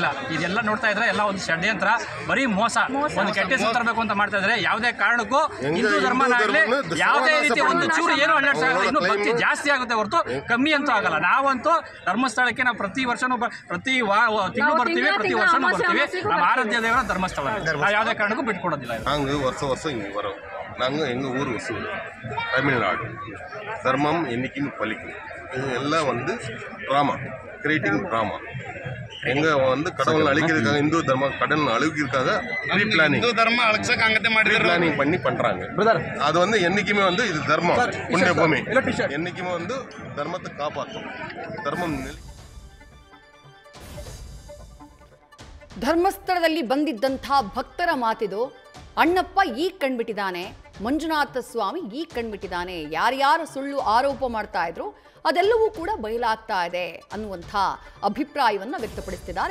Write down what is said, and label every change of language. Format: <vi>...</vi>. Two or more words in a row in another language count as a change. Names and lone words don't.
<kn>ಇದೆಲ್ಲ ನೋಡ್ತಾ ಇದ್ರೆ ಎಲ್ಲ ಒಂದು ಷಡ್ಯಂತ್ರ, ಬರೀ ಮೋಸ, ಒಂದು ಕೆಟ್ಟ ಹೆಸರು ತರಬೇಕು ಅಂತ ಮಾಡ್ತಾ ಇದ್ದಾರೆ. ಯಾವುದೇ ಕಾರಣಕ್ಕೂ ಹಿಂದೂ ಧರ್ಮನಾಗಲಿ ಯಾವುದೇ ರೀತಿ ಒಂದು ಚೂರು ಏನು ಅಲರ್ಟ್ ಆಗಲ್ಲ. ಇನ್ನೂ ಭಕ್ತಿ ಜಾಸ್ತಿ ಆಗುತ್ತೆ ಹೊರತು ಕಮ್ಮಿ ಅಂತೂ ಆಗಲ್ಲ. ನಾವಂತೂ ಧರ್ಮಸ್ಥಳಕ್ಕೆ ನಾವು ಪ್ರತಿ ವರ್ಷನೂ ಪ್ರತಿ ತಿಂಗಳು ಬರ್ತೀವಿ, ಪ್ರತಿ ವರ್ಷನೂ ಬರ್ತೀವಿ. ನಮ್ಮ ಆರಾಧ್ಯ ದೇವರ ಧರ್ಮಸ್ಥಳ, ನಾವು ಯಾವುದೇ ಕಾರಣಕ್ಕೂ ಬಿಟ್ಕೊಡೋದಿಲ್ಲ.</kn> <ta>நாங்கள் வருஷம் வருஷம் இங்கே வரோம். நாங்கள் எங்கள் ஊர் வசூல் தமிழ்நாடு தர்மம் என்றைக்குமே பலிக்கும். இது எல்லாம் வந்து ட்ராமா,</ta> <en>creating drama.</en> <ta>எங்கே வந்து கடவுள் அழிக்கிறதுக்காக, இந்து தர்மம் கடவுள் அழிக்கிறதுக்காக</ta> <en>pre planning</en> <ta>பண்ணி பண்ணுறாங்க. அது வந்து என்றைக்குமே வந்து இது தர்மம் புண்ணிய பூமி, என்றைக்குமே வந்து தர்மத்தை காப்பாற்றும். தர்மம்</ta> <kn>ಧರ್ಮಸ್ಥಳದಲ್ಲಿ ಬಂದಿದ್ದಂಥ ಭಕ್ತರ ಮಾತಿದು. ಅಣ್ಣಪ್ಪ ಈಗ ಕಂಡ್ಬಿಟ್ಟಿದ್ದಾನೆ, ಮಂಜುನಾಥ ಸ್ವಾಮಿ ಈಗ ಕಂಡ್ಬಿಟ್ಟಿದ್ದಾನೆ, ಯಾರ್ಯಾರು ಸುಳ್ಳು ಆರೋಪ ಮಾಡ್ತಾ ಇದ್ರು ಅದೆಲ್ಲವೂ ಕೂಡ ಬಯಲಾಗ್ತಾ ಇದೆ ಅನ್ನುವಂಥ ಅಭಿಪ್ರಾಯವನ್ನು ವ್ಯಕ್ತಪಡಿಸ್ತಿದ್ದಾರೆ.</kn>